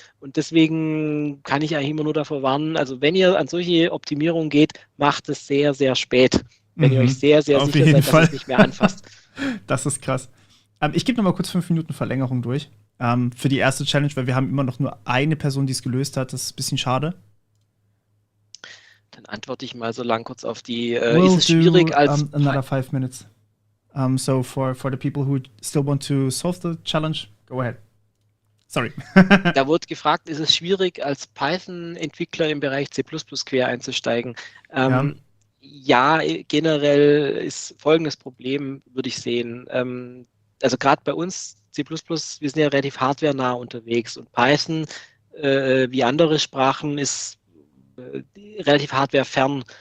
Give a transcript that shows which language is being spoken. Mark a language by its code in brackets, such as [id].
[de] Und deswegen kann ich eigentlich immer nur davor warnen, also wenn ihr an solche Optimierungen geht, macht es sehr, sehr spät. Wenn ihr euch sehr, sehr sicher seid, dass es nicht mehr anfasst. Das ist krass. Ich gebe noch mal kurz 5 Minuten Verlängerung durch. Für die erste Challenge, weil wir haben immer noch nur eine Person, die es gelöst hat. Das ist ein bisschen schade. Dann antworte ich mal so lang kurz auf die, ist es schwierig als [en] another 5 minutes. So for the people who still want to solve the challenge, go ahead. Sorry. [de] Da wurde gefragt, ist es schwierig als Python-Entwickler im Bereich C++ quer einzusteigen? Ja, generell ist folgendes Problem, würde ich sehen. Also gerade bei uns C++, wir sind ja relativ hardwarenah unterwegs und Python, wie andere Sprachen, ist relativ hardwarefern.